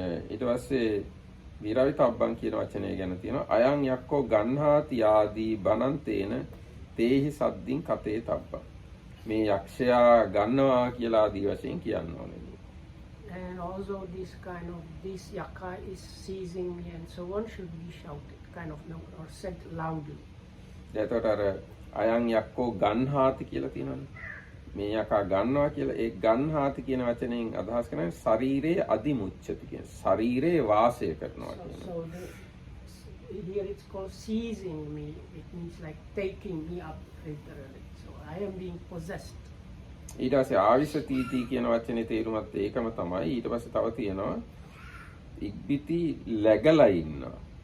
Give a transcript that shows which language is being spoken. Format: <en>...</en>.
<si>ඊට පස්සේ විරවිතබ්බං කියන වචනය ගැන තියෙනවා.</si> <pi>අයං යක්කෝ ගන්හාති ආදී බනන්තේන තේහි සද්දින් කතේ තබ්බං.</pi> <si>මේ යක්ෂයා ගන්නවා කියලා ආදී වශයෙන් කියන්න ඕනේ.</si> <en>And also this Yakka is seizing me and so on should be shouted, kind of or said loudly.</en> <si>එතකොට අර</si> <pi>අයං යක්කෝ ගන්හාති</pi> <si>කියලා තියෙනවනේ. මේ යකා ගන්නවා කියලා ඒ ගන්හාති කියන වචනයෙන් අදහස් කරන්නේ ශරීරයේ අදිමුච්ඡති කියන. ශරීරයේ වාසය කරනවා කියන.</si> <en>So here it's called seizing me. It means like taking me up literally. So I am being possessed.</en> <si>ඊට පස්සේ ආවිසතීති කියන වචනේ තේරුමත් ඒකම තමයි. ඊට පස්සේ තව තියෙනවා ඉක්බිති läගලා ඉන්නවා.</si>